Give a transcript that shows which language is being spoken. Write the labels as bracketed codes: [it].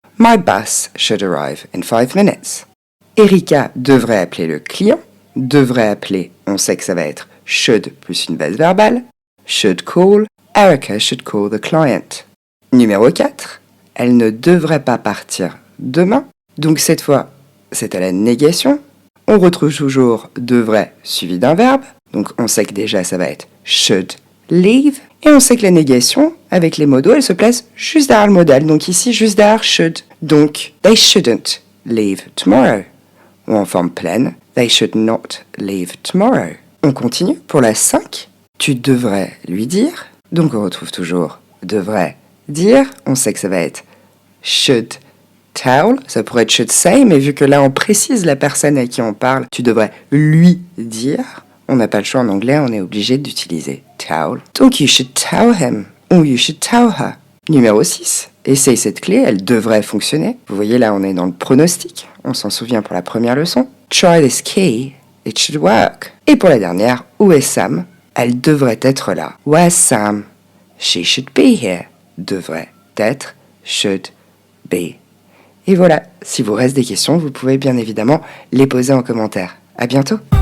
[en] My bus should arrive in 5 minutes. [fr] Erika devrait appeler le client. Devrait appeler, on sait que ça va être should plus une base verbale. [en] Should call, Erica should call the client. [fr] Numéro 4, elle ne devrait pas partir demain. Donc cette fois, c'est à la négation. On retrouve toujours devrait suivi d'un verbe. Donc on sait que déjà ça va être [en] should leave. [fr] Et on sait que la négation, avec les modos, elle se place juste derrière le modal. Donc ici, juste derrière should. Donc, [en] they shouldn't leave tomorrow. [fr] Ou en forme pleine, [en] they should not leave tomorrow. [fr] On continue pour la 5. Tu devrais lui dire. Donc on retrouve toujours devrait dire. On sait que ça va être [en] should tell. [fr] Ça pourrait être [en] should say, [fr] mais vu que là on précise la personne à qui on parle, tu devrais lui dire. On n'a pas le choix en anglais, on est obligé d'utiliser tell. Donc [en] you should tell him [fr] ou [en] you should tell her. [fr] Numéro 6. Essaye cette clé, elle devrait fonctionner. Vous voyez là, on est dans le pronostic. On s'en souvient pour la première leçon. [en] Try this key, it should work. [fr] Et pour la dernière, où est Sam? Elle devrait être là. [en] Where's Sam? She should be here. [fr] Devrait être, [en] should be. [fr] Et voilà, si vous reste des questions, vous pouvez bien évidemment les poser en commentaire. À bientôt!